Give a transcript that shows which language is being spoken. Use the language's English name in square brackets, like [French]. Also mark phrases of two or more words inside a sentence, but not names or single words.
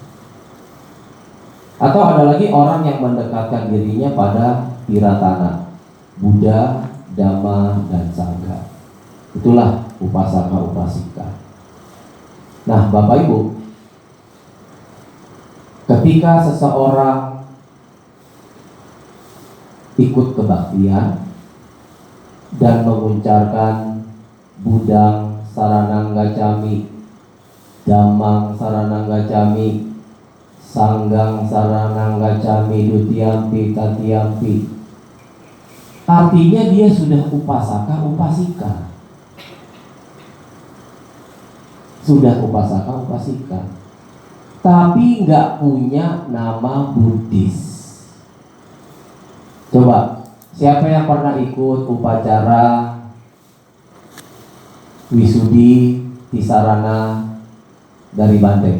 [Indonesian] Atau ada lagi orang yang mendekatkan dirinya pada tiratana, Buddha, Dhamma, dan Sangha. Itulah upasaka upasika. Nah, Bapak Ibu, ketika seseorang ikut kebaktian dan mengucapkan [Pali] Budang Saranang Gacami, Damang Saranang Gacami, Sanggang Saranang Gacami, Dutiampi Tatiampi, [Indonesian] artinya dia sudah upasaka upasika. Sudah upasaka upasika, tapi nggak punya nama Buddhis. Coba, siapa yang pernah ikut upacara Wisudi Tisarana dari Banteng?